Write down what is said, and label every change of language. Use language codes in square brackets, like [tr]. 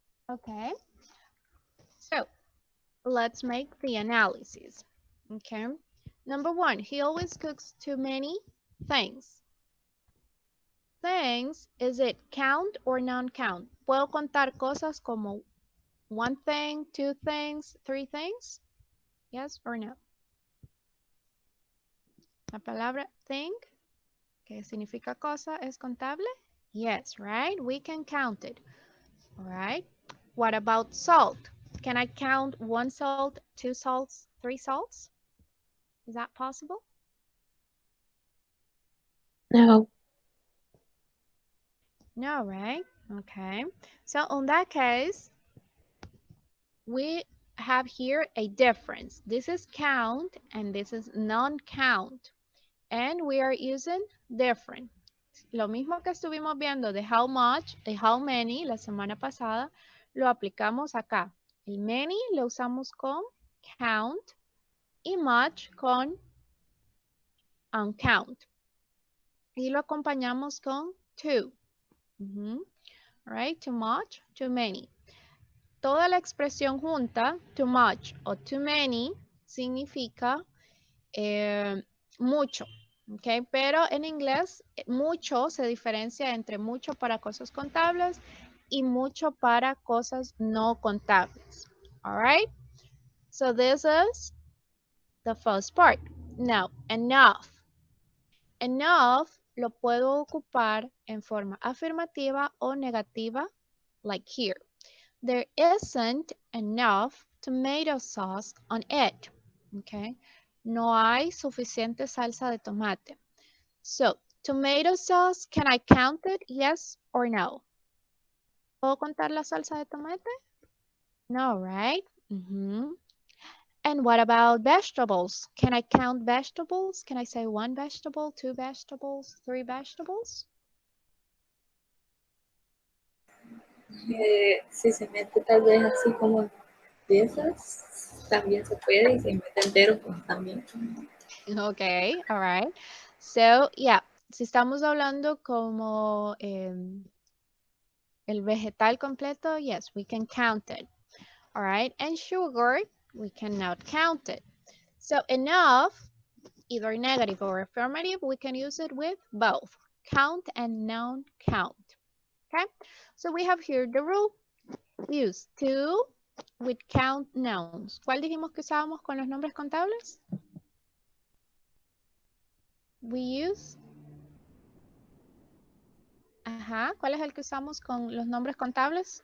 [en] Okay, so let's make the analysis. Okay, number 1, he always cooks too many things. Things, is it count or non-count? [es] ¿Puedo contar cosas como [en] 1 thing, 2 things, 3 things? Yes or no? [es] La palabra thing, que significa cosa, es contable? [en] Yes, right? We can count it. All right. What about salt? Can I count 1 salt, 2 salts, 3 salts? Is that possible? No. No, right? Okay. So in that case, we have here a difference. This is count and this is non-count. And we are using different. [es] Lo mismo que estuvimos viendo de how much y how many la semana pasada, lo aplicamos acá. El many lo usamos con count y much con uncount. Y lo acompañamos con too. [en] Right? Too much, too many. [es] Toda la expresión junta, too much o too many, significa mucho. Okay, pero en inglés, mucho se diferencia entre mucho para cosas contables y mucho para cosas no contables. [en] All right? So this is the first part. Now, enough. [es] Enough lo puedo ocupar en forma afirmativa o negativa, [en] like here. There isn't enough tomato sauce on it. Okay? [es] No hay suficiente salsa de tomate. [en] So, tomato sauce, can I count it? Yes or no? [es] ¿Puedo contar la salsa de tomate? [en] No, right? And what about vegetables? Can I count vegetables? Can I say 1 vegetable, 2 vegetables, 3 vegetables? [es] Si se mete tal vez así como piezas, también se puede, y se mete entero, pues también. [en] Okay, all right. So, yeah, [es] si estamos hablando como el vegetal completo, [en] yes, we can count it. All right, and sugar, we cannot count it. So enough, either negative or affirmative, we can use it with both count and non-count. Okay, so we have here the rule. Use to with count nouns. [es] ¿Cuál dijimos que usábamos con los nombres contables? [en] We use. [es] ¿Cuál es el que usamos con los nombres contables?